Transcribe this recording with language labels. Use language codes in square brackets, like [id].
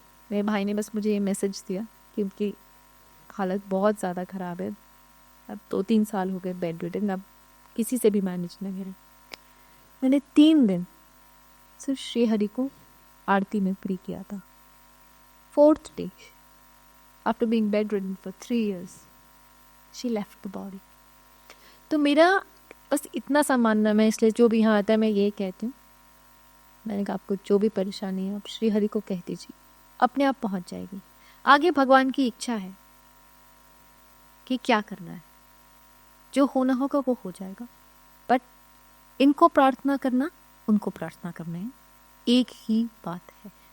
[hi] मेरे भाई ने बस मुझे ये मैसेज दिया कि उनकी हालत बहुत ज़्यादा ख़राब है, अब 2-3 साल हो गए बेड रिडन, अब किसी से भी मैनेज नहीं करें। मैंने 3 दिन सिर्फ श्री हरि को आरती में प्री किया था। [en] 4th day, after being bedridden for 3 years, she left the body. [hi] तो मेरा बस इतना सा मानना, मैं इसलिए जो भी यहाँ आता है मैं ये कहती हूँ, मैंने कहा आपको जो भी परेशानी है आप श्री हरि को कह दीजिए, अपने आप पहुँच जाएगी। आगे भगवान की इच्छा है कि क्या करना है, जो होना होगा वो हो जाएगा, बट इनको प्रार्थना करना, उनको प्रार्थना करना है, एक ही बात है।